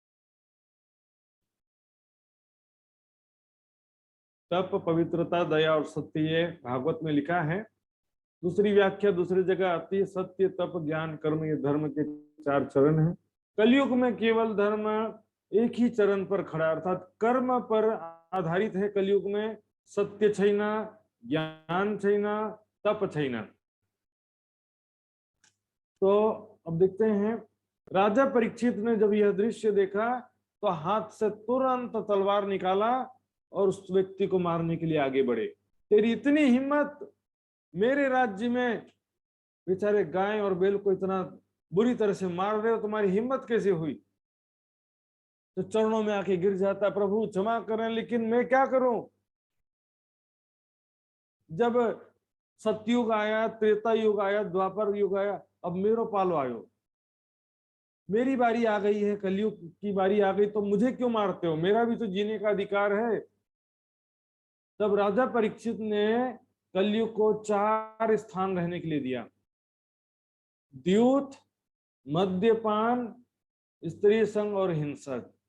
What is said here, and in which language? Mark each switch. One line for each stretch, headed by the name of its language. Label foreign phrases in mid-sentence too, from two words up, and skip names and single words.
Hindi: तप, पवित्रता, दया और सत्य, ये भागवत में लिखा है। दूसरी व्याख्या दूसरी जगह आती है, सत्य, तप, ज्ञान, कर्म, ये धर्म के 4 चरण हैं। कलयुग में केवल धर्म एक ही चरण पर खड़ा, अर्थात कर्म पर आधारित है। कलयुग में
Nepali: सत्य छैन, ज्ञान छैन, तप छैन।
Hindi: तो अब देखते हैं, राजा परीक्षित ने जब यह दृश्य देखा तो हाथ से तुरंत तलवार निकाला और उस व्यक्ति को मारने के लिए आगे बढ़े। तेरी इतनी हिम्मत, मेरे राज्य में बेचारे गाय और बैल को इतना बुरी तरह से मार रहे हो, तुम्हारी हिम्मत कैसे हुई? तो चरणों में आके गिर जाता, प्रभु क्षमा करें, लेकिन मैं क्या करूं? जब सतयुग आया, त्रेता युग आया, द्वापर युग आया,
Nepali: अब मेरो पालो आयो,
Hindi: मेरी बारी आ गई है, कलयुग की बारी आ गई, तो मुझे क्यों मारते हो? मेरा भी तो जीने का अधिकार है। तब राजा परीक्षित ने कलयुग को 4 स्थान रहने के लिए दिया। द्यूत, मद्यपान, स्त्री संग और हिंसक।